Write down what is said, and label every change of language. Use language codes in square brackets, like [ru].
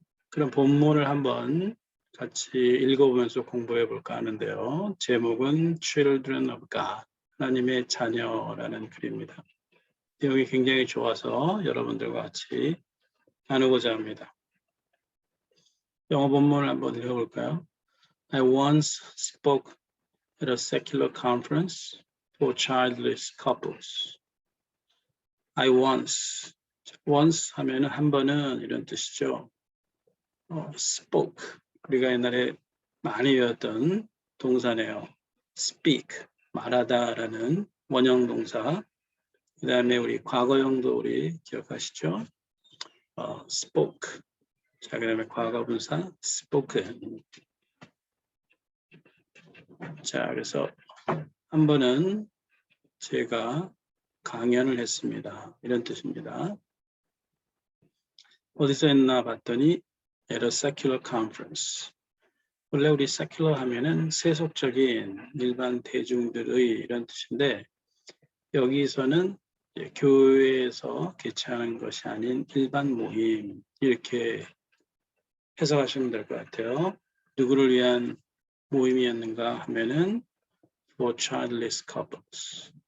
[ko] 그럼 본문을 한번 같이 읽어보면서 공부해 볼까 하는데요. 제목은 Children of God, 하나님의 자녀라는 글입니다. 내용이 굉장히 좋아서 여러분들과 같이 나누고자 합니다. 영어 본문을 한번 읽어볼까요? [en] I once spoke at a secular conference for childless couples. [ko] I once 하면은 한 번은 이런 뜻이죠. spoke 우리가 옛날에 많이 외웠던 동사네요. speak 말하다라는 원형 동사. 그 다음에 우리 과거형도 우리 기억하시죠? [en] spoke. [ko] 자, 그 다음에 과거분사 spoken. 자, 그래서 한 번은 제가 강연을 했습니다. 이런 뜻입니다. 어디서 했나 봤더니 [en] at a secular conference. [ko] 원래 우리 secular 하면은 세속적인 일반 대중들의 이런 뜻인데 여기서는 교회에서 개최하는 것이 아닌 일반 모임 이렇게 해석하시면 될 것 같아요. 누구를 위한 모임이었는가 하면은 [en] for childless couples.